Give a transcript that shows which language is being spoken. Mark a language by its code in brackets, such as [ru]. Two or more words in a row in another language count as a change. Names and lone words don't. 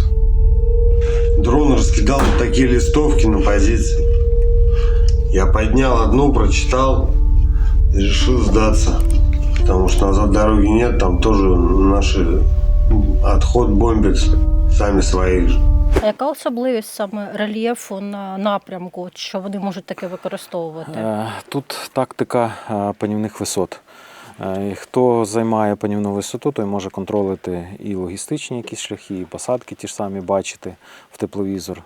[ru] Дрон раскидал вот такие листовки на позиции. Я поднял одну, прочитал и решил сдаться. Потому что назад дороги нет, там тоже наши отход бомбят сами своих. [uk] А яка особливість саме рельєфу на напрямку, що вони можуть таке використовувати? Тут тактика панівних висот. Хто займає панівну висоту, той може контролити і логістичні якісь шляхи, і посадки ті ж самі бачити в тепловізор.